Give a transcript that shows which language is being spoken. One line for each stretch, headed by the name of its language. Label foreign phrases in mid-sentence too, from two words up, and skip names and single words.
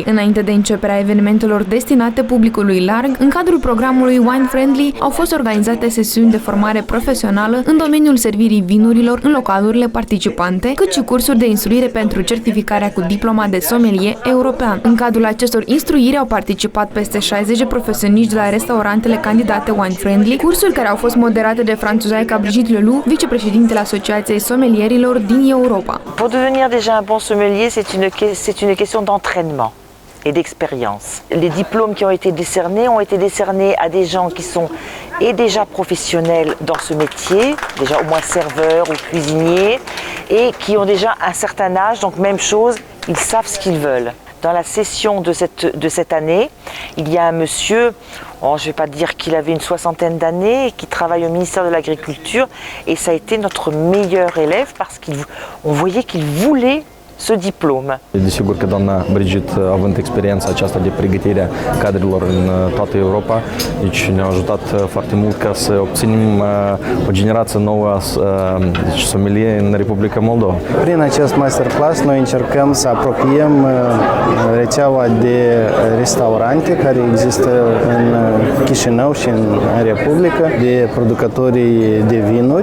Romanian: Înainte de începerea evenimentelor destinate publicului larg, în cadrul programului Wine Friendly au fost organizate sesiuni de formare profesională în domeniul servirii vinurilor în localurile participante, cât și cursuri de instruire pentru certificarea cu diploma de sommelier european. În cadrul acestor instruiri au participat peste 60 de profesioniști de la restaurantele candidate Wine Friendly, cursuri care au fost moderate de franțuzaica Brigitte Leloup, vicepreședintele Asociației Sommelierilor din Europa.
French: Pour devenir déjà un bon sommelier, c'est une question d'entraînement et d'expérience. Les diplômes qui ont été décernés à des gens qui sont déjà professionnels dans ce métier, déjà au moins serveurs ou cuisiniers, et qui ont déjà un certain âge, donc même chose, ils savent ce qu'ils veulent. Dans la session de cette année, il y a un monsieur, je ne vais pas dire qu'il avait une soixantaine d'années, qui travaille au ministère de l'Agriculture, et ça a été notre meilleur élève parce qu'on voyait qu'il voulait ce diplôme.
Romanian: Desigur că doamna Brigitte, având experiența aceasta de pregătire a cadrelor în toată Europa, deci ne-a ajutat foarte mult ca să obținem o generație nouă de sommelier în Republica Moldova. Prin acest masterclass noi încercăm să apropiem rețeaua de restaurante care există în Chișinău și în Republică, de producătorii de vinuri.